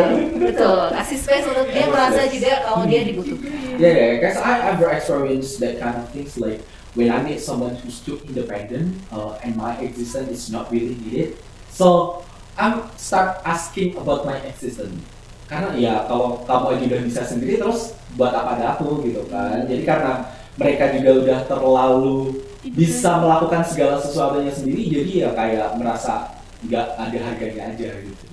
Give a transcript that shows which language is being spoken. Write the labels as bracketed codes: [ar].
[id] Betul, kasih space untuk dia merasa juga kalau dia dibutuhkan. [en] Yeah, guys, I've experienced that kind of things like when I meet someone who's too independent and my existence is not really needed. So I'm start asking about my existence. [id] Karena ya kalau kamu aja udah bisa sendiri terus buat apa ada aku gitu kan. Jadi karena mereka juga udah terlalu bisa melakukan segala sesuatunya sendiri, jadi ya kayak merasa nggak ada harganya aja gitu.